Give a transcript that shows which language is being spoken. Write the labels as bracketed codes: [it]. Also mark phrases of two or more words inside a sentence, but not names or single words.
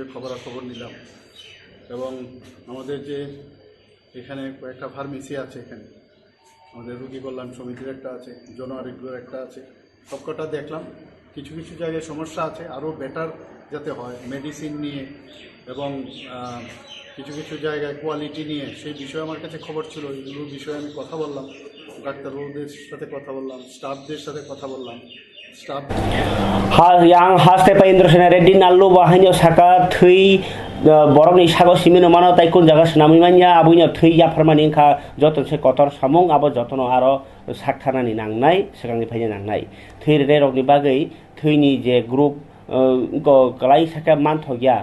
[bn] খবরাখবর নিলাম এবং আমাদের যে এখানে কয়েকটা ফার্মেসি আছে এখানে আমাদের রোগী কল্যাণ সমিতির একটা আছে জন আরোগ্যের একটা আছে সবকটা দেখলাম কিছু জায়গায় সমস্যা আছে আরও বেটার যাতে হয় মেডিসিন নিয়ে এবং কিছু জায়গায় কোয়ালিটি নিয়ে সেই বিষয়ে আমার কাছে খবর ছিল এইগুলোর বিষয়ে আমি কথা বললাম ডাক্তারবাবুদের সাথে কথা বললাম স্টাফদের সাথে কথা বললাম স্টাফ [trp] yang haste pa Indrasena Reddy nallu bahanyo saka thui borokni sago simino mano tai kun jaga snami manya abunya thui ya farmani kha joton se kotor samung abo jotono aro sakthana ni nangnai sekangi phaina nangnai thui re rokni bagai thuini je group kalai saka manthogya